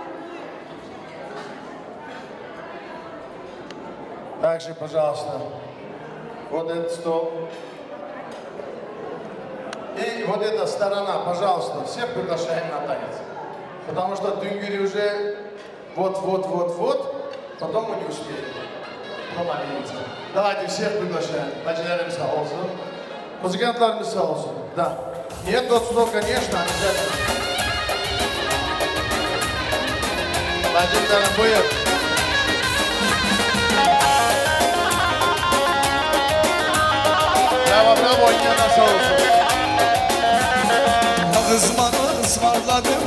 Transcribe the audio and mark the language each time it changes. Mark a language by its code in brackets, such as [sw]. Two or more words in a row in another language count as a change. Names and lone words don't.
[ru] Также, пожалуйста, вот этот стол. И вот эта сторона, пожалуйста, всех приглашаем на танец. Потому что Дюнгери уже вот, потом мы не успеем. Давайте всех приглашаем. [tr] Бacılarımız sağ olsun. Музыкантlarımız sağ olsun. [ru] Да. Нет, тот стол, конечно, обязательно. [tr] Bacılarım buyur. Bravo, oynayanlar sağ olsun. Kızmana ısmarladım